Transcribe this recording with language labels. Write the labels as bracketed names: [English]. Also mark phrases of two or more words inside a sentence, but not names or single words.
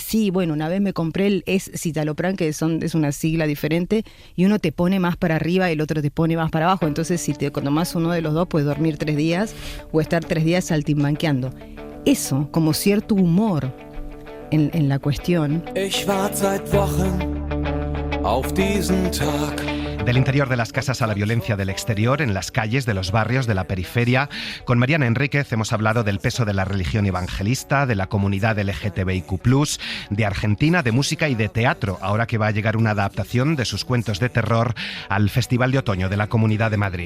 [Spanish] Sí, bueno, una vez me compré el escitalopram, que es una sigla diferente, y uno te pone más para arriba y el otro te pone más para abajo. Entonces, si te tomás uno de los dos, puedes dormir 3 días o estar 3 días saltimbanqueando. Eso, como cierto humor en la cuestión. [German] Ich wart seit Wochen auf diesen Tag. [Spanish] Del interior de las casas a la violencia del exterior, en las calles, de los barrios, de la periferia. Con Mariana Enríquez hemos hablado del peso de la religión evangelista, de la comunidad LGTBIQ+, de Argentina, de música y de teatro, ahora que va a llegar una adaptación de sus cuentos de terror al Festival de Otoño de la Comunidad de Madrid.